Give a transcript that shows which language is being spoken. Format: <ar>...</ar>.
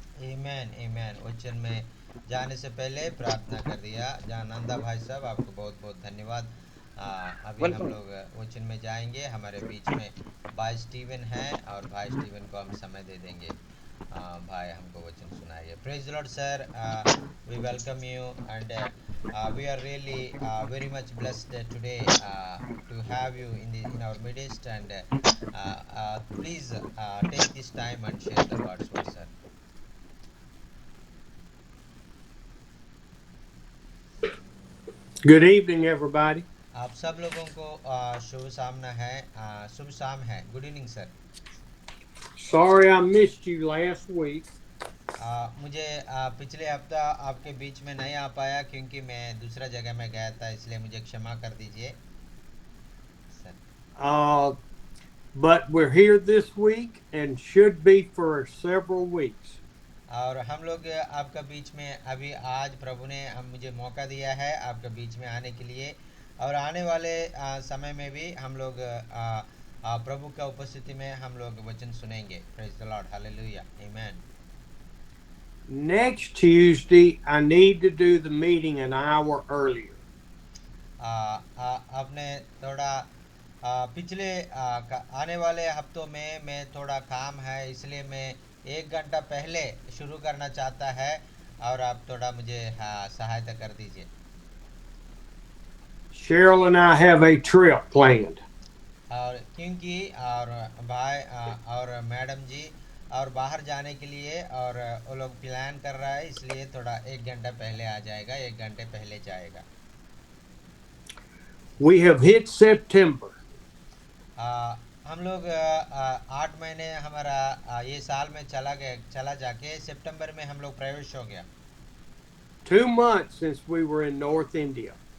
<hi>आमेन आमेन। वचन में जाने से पहले प्रार्थना कर दिया। जानंदा भाई साहब, आपको बहुत बहुत धन्यवाद। अभी हम</hi> <en>Welcome.</en> <hi>लोग वचन में जाएंगे। हमारे बीच में भाई स्टीवन हैं और भाई स्टीवन को हम समय दे देंगे। भाई हमको वचन सुनाइए।</hi> <en>Praise the Lord sir. We welcome you and we are really very much blessed today to have you in our midst, and please take this time and share the God's word, sir. Good evening, everybody.</en> <hi>आप सब लोगों को शुभ सामना है, शुभ शाम है।</hi> <en>Good evening sir. Sorry I missed you last week.</en> <hi>मुझे पिछले हफ्ता आपके बीच में नहीं आ पाया क्योंकि मैं दूसरा जगह में गया था, इसलिए मुझे क्षमा कर दीजिए sir.</hi> <en>But we're here this week and should be for several weeks.</en> <hi>और हम लोग आपका बीच में अभी आज प्रभु ने मुझे मौका दिया है आपके बीच में आने के लिए, और आने वाले समय में भी हम लोग प्रभु का उपस्थिति में हम लोग वचन सुनेंगे।</hi> <en>Praise the Lord, hallelujah, amen. Next Tuesday, I need to do the meeting an hour earlier.</en> <hi>आपने थोड़ा पिछले आने वाले हफ्तों में मैं थोड़ा काम है, इसलिए मैं 1 घंटा पहले शुरू करना चाहता है, और आप थोड़ा मुझे सहायता कर दीजिए।</hi> <en>Cheryl and I have a trip planned.</en> <hi>और क्योंकि और भाई और मैडम जी और बाहर जाने के लिए, और वो लोग प्लान कर रहा है, इसलिए थोड़ा 1 घंटा पहले आ जाएगा, 1 घंटे पहले जाएगा।</hi> <en>We have hit September.</en> <hi>हम लोग 8 महीने हमारा ये साल में चला जाके सितंबर में हम लोग प्रवेश हो गया।</hi> <en>2 months since we were in North India.</en>